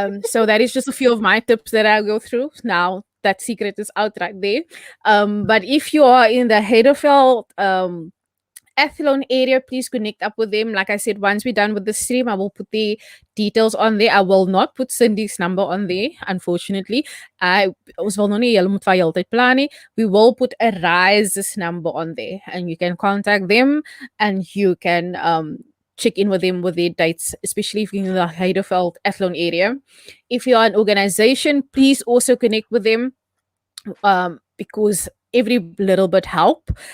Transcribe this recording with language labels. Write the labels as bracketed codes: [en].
[en] So that is just a few of my tips that I go through. Now that secret is out right there. But if you are in the Heidelberg Athlone area, please connect up with them. Like I said, once we're done with the stream, I will put the details on there. I will not put Cindy's number on there, unfortunately. [af] Ons wil nog nie julle moet vir heeltyd plan nie. [en] We will put a Rise's number on there, and you can contact them, and you can check in with them with their dates, especially if you're in the Heidelberg Athlone area. If you are an organization, please also connect with them, because every little bit help.